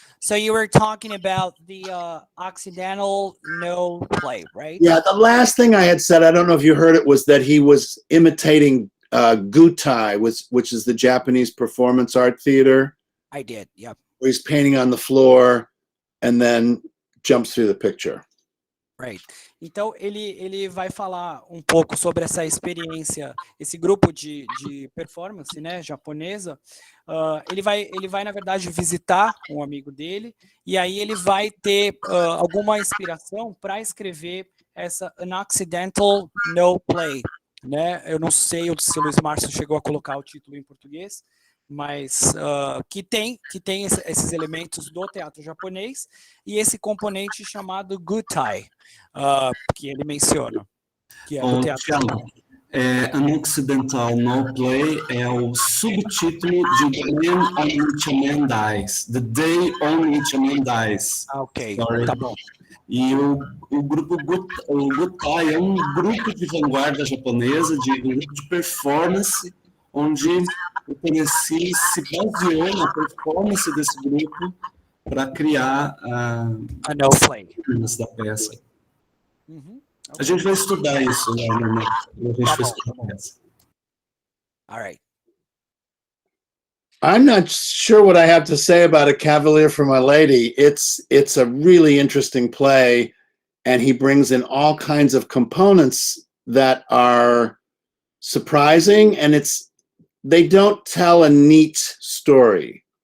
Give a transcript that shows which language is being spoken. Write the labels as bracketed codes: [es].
[en] So you were talking about the Occidental No Play, right? Yeah, the last thing I had said, I don't know if you heard it, was that he was imitating gutai, which is the Japanese performance art theater. I did, yep. Where he's painting on the floor and then jumps through the picture. Right. [pt] Então, ele vai falar um pouco sobre essa experiência, esse grupo de performance, né, japonesa. Ele vai, na verdade, visitar um amigo dele, e aí ele vai ter alguma inspiração para escrever essa An Occidental No Play, né? Eu não sei se o Luís Márcio chegou a colocar o título em português, mas que tem esses elementos do teatro japonês e esse componente chamado gutai, que ele menciona, que é do teatro japonês. An Occidental No Play é o subtítulo de The Man on Which a Man Dies. [en] The Day on Which a Man Dies. Ok, Sorry. [pt] tá bom. E o grupo Gutai é um grupo de vanguarda japonesa, um grupo de performance, onde o Tennessee se baseou na performance desse grupo para criar [en] A no play. [pt] da peça. Uhum. A gente vai estudar isso, né? A gente vai estudar a peça. [en] All right. I'm not sure what I have to say about A Cavalier for My Lady. It's a really interesting play, and he brings in all kinds of components that are surprising, and they don't tell a neat story.